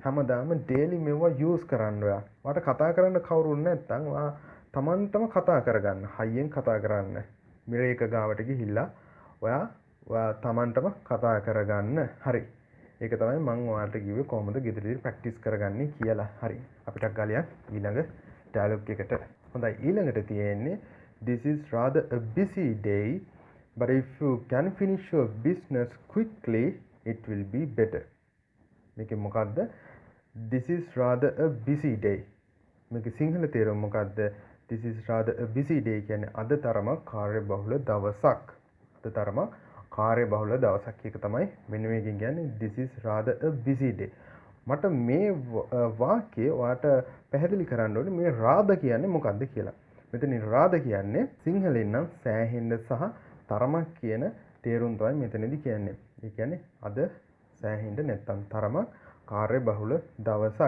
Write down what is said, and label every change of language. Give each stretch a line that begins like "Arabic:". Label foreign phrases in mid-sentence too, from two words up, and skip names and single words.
Sinhala: හැමදාම ඩේලි මේවා යූස් කරන්න ඔයා. ඔයාට කතා කරන්න කවුරුත් නැත්නම් ඔයා Tamanටම කතා කරගන්න. හයියෙන් කතා කරන්න. මිරේක ගාවට ගිහිල්ලා ඔයා Tamanටම කතා කරගන්න. හරි. ඒක තමයි මම ඔයාලට කිව්වේ කොහොමද ගෙදරදී ප්‍රැක්ටිස් කරගන්නේ කියලා. හරි. අපිට ගාලියක් ඊළඟ ඩයලොග් එකට. හොඳයි ඊළඟට තියෙන්නේ
English: this is rather a busy day but if you can finish your business quickly it will be better.
Sinhala: මේක මොකද්ද?
English: this is rather a busy day.
Sinhala: මේක සිංහල තේරුම මොකද්ද?
English: this is rather a busy day
Sinhala: කියන්නේ අද තරම කාර්යබහුල දවසක්. අද තරම කාර්යබහුල දවසක්. ඒක තමයි මෙන්න මේකෙන් කියන්නේ
English: this is rather a busy day.
Sinhala: මට මේ වාක්‍යය ඔයාට පැහැදිලි කරන්න ඕනේ මේ රාද කියන්නේ මොකක්ද කියලා. මෙතන රාද කියන්නේ සිංහලෙන් නම් සෑහෙන්න සහ තරමක් කියන තේරුම් තමයි මෙතනදී කියන්නේ. ඒ කියන්නේ අද සෑහෙන්න නැත්තම් තරමක් කාර්යබහුල දවසක්.